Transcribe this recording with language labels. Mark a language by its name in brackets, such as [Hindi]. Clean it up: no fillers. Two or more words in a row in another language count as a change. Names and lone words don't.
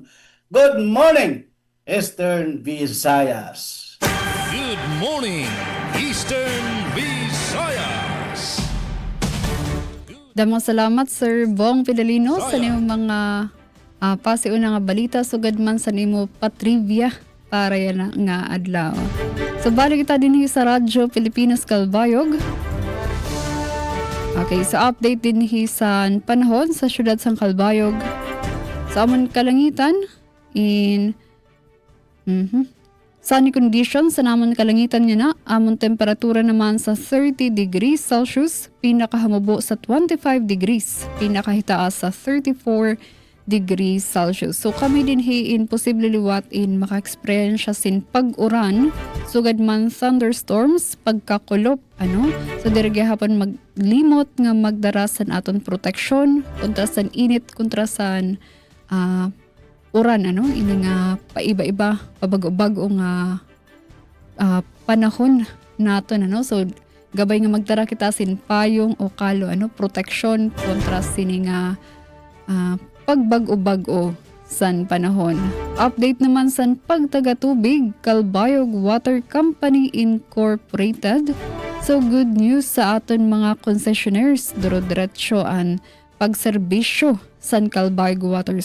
[English] Good morning, Eastern Visayas. Good morning, Eastern Visayas. [Waray] Damang salamat Sir Bong Pidalino sa nimo mga pasiuna nga balita sugad man sa nimo patrivia para yan nga adlaw. So balik kita din sa Radyo Pilipinas Kalbayog. Okay, sa update din sa panahon sa syudad sang Kalbayog. Sa amon kalangitan in [English] sunny conditions [Waray] sa namon kalangitan niya na amon temperatura naman sa 30 [English] degrees Celsius, [Waray] pinakahamubo sa 25 degrees, pinakahitaas sa 34 [English] degrees Celsius. [Waray] So kami din hiin posible liwat in maka-experience sin pag-uran, sugad man thunderstorms, pagkakulop, so dirige hapon maglimot nga magdarasan aton proteksyon kontra sa init, kontra sa uran, ini nga paiba-iba, pabago-bago nga panahon naton, so gabay nga magdara kita sin payong o kalo, proteksyon kontra sini nga pagbago-bago san panahon. Update naman san pagtagatubig, Kalbayog Water Company Incorporated. So [English] good news [Waray] sa aton mga concessionaires, duro-diretso ang pagserbisyo san Kalbayog Water.